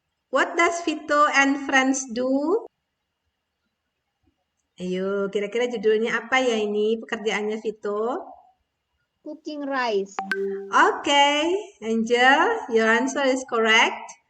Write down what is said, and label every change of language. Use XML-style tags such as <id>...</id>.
<en>What does Vito and friends do?</en> <id>Ayo, kira-kira judulnya apa ya ini pekerjaannya Vito?</id> <en>Cooking rice. Okay, Angel, your answer is correct.</en>